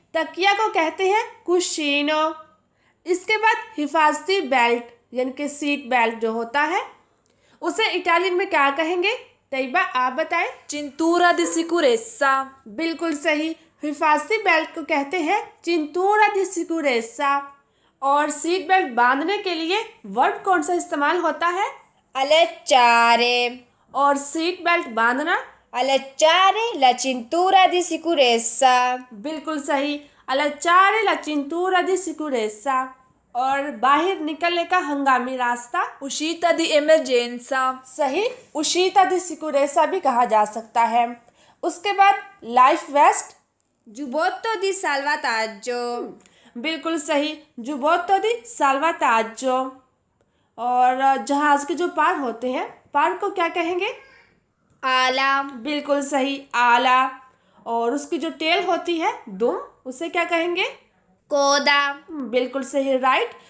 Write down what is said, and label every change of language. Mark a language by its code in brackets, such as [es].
[hi] तकिया को कहते हैं कुशीनो। इसके बाद हिफाजती बेल्ट यानी कि सीट बेल्ट जो होता है, उसे इटालियन में क्या कहेंगे? तैयबा, आप बताएं। [it] cintura di sicurezza, [hi] बिल्कुल सही। हिफाजती बेल्ट को कहते हैं [it] चिंतूरा दी सिकुरेसा। [hi] और सीट बेल्ट बांधने के लिए वर्ड कौन सा इस्तेमाल होता है? [it] अलचारे। [hi] और सीट बेल्ट बांधना? [it] Allacciare la cintura di sicurezza. [hi] बिल्कुल सही। [it] अलचारे ला चिंतूरा दी सिकुरेसा। [hi] और बाहर निकलने का हंगामी रास्ता? [it] uscita di emergenza, [hi] सही। [it] उशीता दी सिकुरेसा [hi] भी कहा जा सकता है। उसके बाद life waste. [it] Giubbotto di salvataggio. [hi] बिल्कुल सही, [it] जुबोत्तो दी साल्वाताज्जो। [hi] और जहाज के जो पार होते हैं, पार को क्या कहेंगे? [it] Ala. [hi] बिल्कुल सही, आला। और उसकी जो टेल होती है, दुम, उसे क्या कहेंगे? [it] Coda. [hi] बिल्कुल सही, राइट।